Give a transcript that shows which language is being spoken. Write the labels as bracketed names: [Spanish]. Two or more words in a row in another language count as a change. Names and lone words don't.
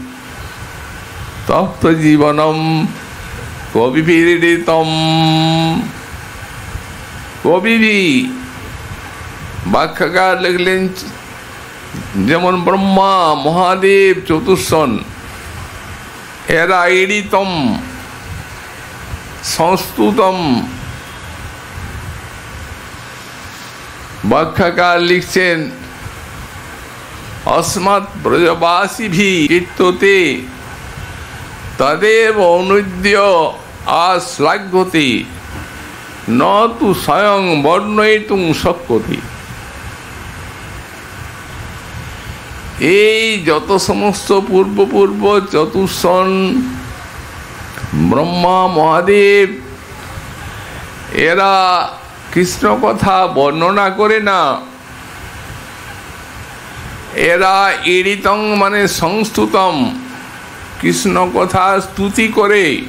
[Sanskrit] তপ্ত জীবনম কবিভিরিতম, [Bangla] কবিভি ব্যাখ্যাকার লিখলেন যেমন ব্রহ্মা মহাদেব চতুর্ষণ এরা [Sanskrit] ঈড়িতম সংস্তুতম। [Bangla] ব্যাখ্যাকার লিখছেন [Sanskrit] अस्मत् ब्रजवासिभिः कीर्त्यते तदेव अनुद्य आश्लाघ्यते न तु स्वयं वर्णयितुं शक्यते। [Bangla] এই যত সমস্ত পূর্ব চতুর্ষণ ব্রহ্মা মহাদেব এরা কৃষ্ণ কথা বর্ণনা করে না, এরা ঈড়িতং মানে সংস্তুতম কৃষ্ণ কথা স্তুতি করে।